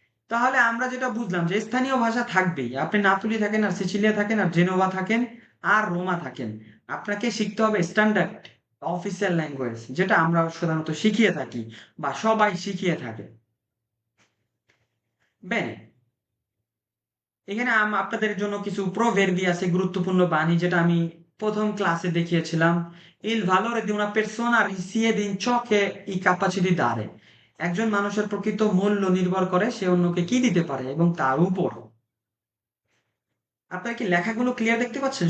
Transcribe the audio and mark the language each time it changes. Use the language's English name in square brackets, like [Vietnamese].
[Bangla] তাহলে আমরা যেটা বুঝলাম যে স্থানীয় ভাষা থাকবেই। আপনি নাপোলি থাকেন আর সিচিলিয়া থাকেন আর জেনোভা থাকেন আর রোমা থাকেন, আপনাকে শিখতে হবে স্ট্যান্ডার্ড অফিসিয়াল ল্যাঙ্গুয়েজ, যেটা আমরা সাধারণত শিখিয়ে থাকি বা সবাই শিখিয়ে থাকে। বেনে, এখানে আপনাদের জন্য কিছু প্রোভেরবি আছে, গুরুত্বপূর্ণ বাণী, যেটা আমি প্রথম ক্লাসে দেখিয়েছিলাম। [Italian] Il valore di una persona risiede in ciò che è capace di dare. [Bangla] একজন মানুষের প্রকৃত মূল্য নির্ভর করে সে অন্যকে কি দিতে পারে এবং তার উপর। আপনারা কি লেখাগুলো ক্লিয়ার দেখতে পাচ্ছেন?